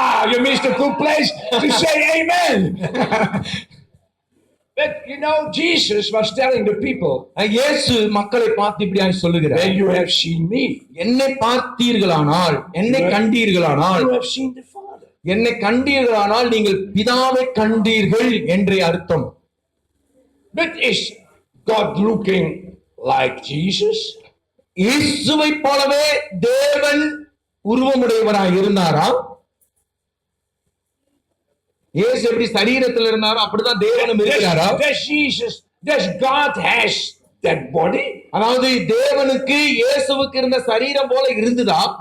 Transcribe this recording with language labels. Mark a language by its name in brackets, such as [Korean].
[English] You missed a good place to say amen. But you know, Jesus was telling the people, [Tamil] இயேசு மக்களை பார்த்து இப்படியாய் சொல்லுகிறார், [English] when you have seen me, [Tamil] என்னை பார்த்தீர்களானால், என்னை கண்டீர்களானால், [English] you have seen the Father. [Tamil] என்னை கண்டீர்களானால் நீங்கள் பிதாவை கண்டீர்கள் என்றே அர்த்தம். [English] But is God looking like Jesus? [Tamil] இயேசுவை போலவே தேவன் உருவமுடையவராய் இருந்தாரா? இயேசு எப்படி சரீரத்தில் இருந்தாரோ அப்படிதான் தேவனும் இருக்கிறாரா? [English] Does God has that body? [Tamil] அதாவது தேவனுக்கு இயேசுவுக்கு இருந்த சரீரம் போல இருந்ததா?